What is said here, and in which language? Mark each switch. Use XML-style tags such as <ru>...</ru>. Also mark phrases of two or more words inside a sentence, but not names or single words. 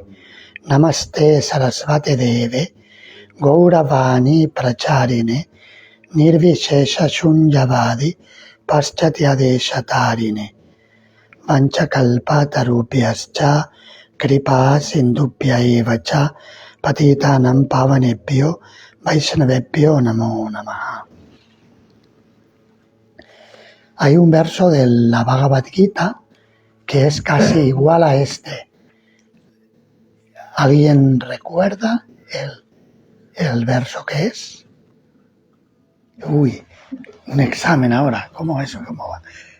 <sa>Namaste Sarasvate Deve Gauravani Pracharine Nirvishesha Shunjavadi paschatyadeshatarine vanchakalpatarubhyascha kripa sindubhya eva cha patitanam pavanebhyo vaishnavebhyo namo namaha.</sa> <es>Hay un verso de la Bhagavad Gita que es casi igual a este. ¿Alguien recuerda el verso que es? Uy, un examen ahora. ¿Cómo eso? ¿Cómo va?</es>